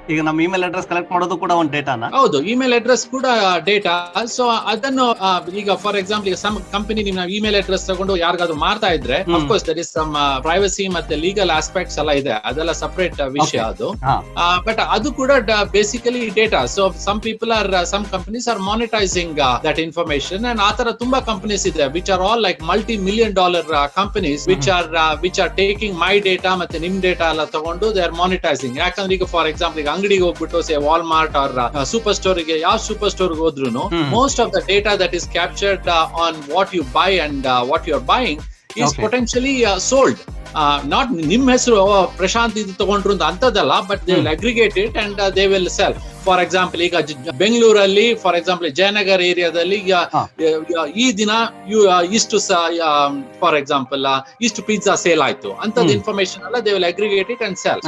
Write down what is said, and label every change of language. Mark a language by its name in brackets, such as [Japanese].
[Kannada] ಈಗ ನಮ್ಮ email address collect ಮಾಡೋದು ಕೂಡ ಒಂದು ಡೇಟಾನ? ಹೌದು, ಇಮೇಲ್ ಅಡ್ರೆಸ್ ಕೂಡ ಡೇಟಾ. ಸೊ ಅದನ್ನು ಈಗ ಫಾರ್ ಎಕ್ಸಾಂಪಲ್, ಈಗ ಸಮ್ ಕಂಪನಿ ನಿಮ್ಮ ಇಮೇಲ್ ಅಡ್ರೆಸ್ ತಗೊಂಡು ಯಾರಿಗಾದ್ರು ಮಾಡ್ತಾ ಇದ್ರೆ, of course [English] there is some privacy [Kannada] ಮತ್ತೆ ಲೀಗಲ್ ಆಸ್ಪೆಕ್ಟ್ಸ್ ಎಲ್ಲ ಇದೆ, ಅದೆಲ್ಲ ಸಪರೇಟ್ ವಿಷಯ ಅದು. ಬಟ್ ಅದು ಕೂಡ basically data. [English] so some companies are monetizing that information, and [Kannada] ಆ ತರ ತುಂಬಾ ಕಂಪನೀಸ್ ಇದೆ [English] which are all like multi-million-dollar companies which are taking my data [Kannada] ಮತ್ತೆ ನಿಮ್ ಡೇಟಾ ಎಲ್ಲ ತಗೊಂಡು [English] they are monetizing. [Kannada] ಯಾಕಂದ್ರೆ ಈಗ ಫಾರ್ ಎಕ್ಸಾಂಪಲ್, ಈಗ ಅಂಗಡಿಗೆ ಹೋಗ್ಬಿಟ್ಟು ಸೇ ವಾಲ್ಮಾರ್ಟ್ ಆರ್ ಸೂಪರ್ ಸ್ಟೋರ್ ಗೆ, ಯಾವ ಸೂಪರ್ ಸ್ಟೋರ್ ಹೋದ್ರು [English] most of the data that is captured on what you buy and what you are buying is potentially sold. [Kannada] Not ನಿಮ್ ಹೆಸರು ಪ್ರಶಾಂತ್ ಇದು ತಗೊಂಡ್ರು ಅಂತ ಅಂತದಲ್ಲ, [English] But they will aggregate it and they will sell. [Kannada] For example ಈಗ ಬೆಂಗಳೂರಲ್ಲಿ for example Jayanagar ಏರಿಯಾದಲ್ಲಿ ಈ ದಿನ ಇಷ್ಟು ಫಾರ್ ಎಕ್ಸಾಂಪಲ್ ಇಷ್ಟು ಪಿಜ್ಜಾ ಸೇಲ್ ಆಯ್ತು ಅಂತದ್ ಇನ್ಫಾರ್ಮೇಶನ್ ಎಲ್ಲ [English] They will aggregate it and sell.